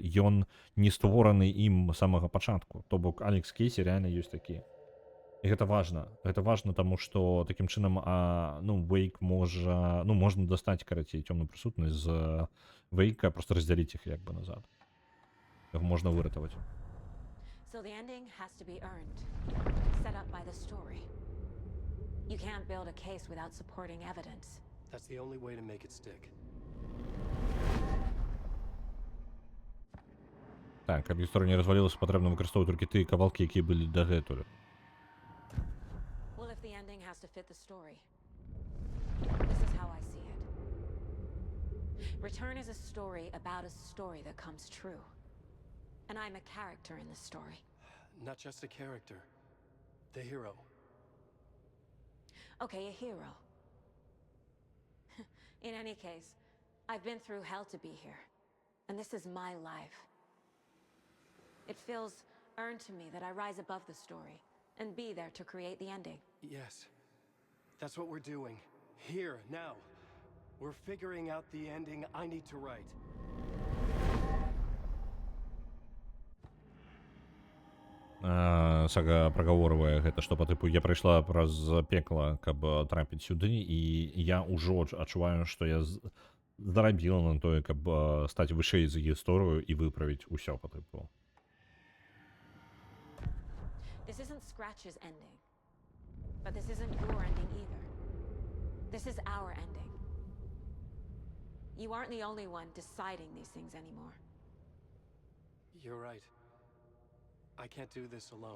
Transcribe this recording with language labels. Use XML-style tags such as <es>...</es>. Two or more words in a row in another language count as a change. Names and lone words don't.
<be>Ён не створаны ім з самага пачатку. То бок Алекс Кейсі рэальна ёсць такі. І гэта важна. Гэта важна, таму што такім чынам Вейк можна дастаць, карацей, цёмную прысутнасць з Вейка, проста раздзяліць іх як бы назад. Яго можна выратаваць.</be> <en>So the ending has to be earned, set up by the story. You can't build a case without supporting evidence. That's the only way to make it stick.</en> <be>Так, каб гісторыя не развалілася, патрэбна выкарыстоўваць толькі тыя кавалкі, якія былі дагэтуль.</be> <en>Well, if the ending has to fit the story, this is how I see it. Return is a story about a story that comes true. And I'm a character in the story. Not just a character. The hero. Okay, a hero. In any case, I've been through hell to be here. And this is my life. It feels earned to me that I rise above the story and be there to create the ending. Yes. That's what we're doing. Here, now. We're figuring out the ending I need to write.</en> <be>Сага прагаворвае гэта, што па тыпу я прайшла праз пекла, каб трапіць сюды, і я ўжо адчуваю, што я зарабіла на тое, каб стаць вышэй за гісторыю і выправіць усё па тыпу.</be> <en>This isn't Scratch's ending. But this isn't your ending either. This is our ending. You aren't the only one deciding these things anymore. You're right. I can't do this alone.</en>